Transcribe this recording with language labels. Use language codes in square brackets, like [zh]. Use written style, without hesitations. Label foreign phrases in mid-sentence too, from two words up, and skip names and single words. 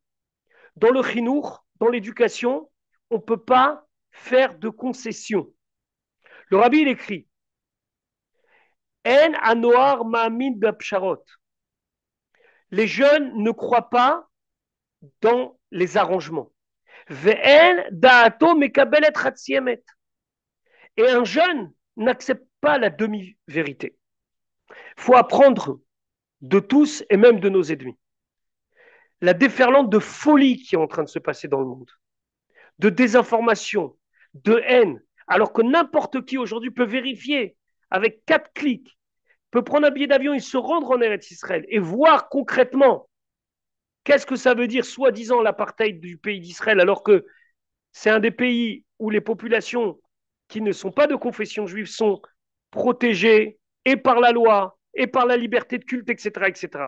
[fr] Dans le chinour, dans l'éducation, on ne peut pas faire de concessions. Le rabbi, il écrit [he] אין הנוער מאמין בפשרות. [fr] Les jeunes ne croient pas dans les arrangements. [he] ואין דעתו מקבלת חצי אמת. [fr] Et un jeune n'accepte pas la demi-vérité. Il faut apprendre de tous et même de nos ennemis. La déferlante de folie qui est en train de se passer dans le monde, de désinformation, de haine, alors que n'importe qui aujourd'hui peut vérifier avec 4 clics, peut prendre un billet d'avion et se rendre en Eretz Israël et voir concrètement qu'est-ce que ça veut dire, soi-disant, l'apartheid du pays d'Israël, alors que c'est un des pays où les populations qui ne sont pas de confession juive sont protégées et par la loi et par la liberté de culte, etc., etc.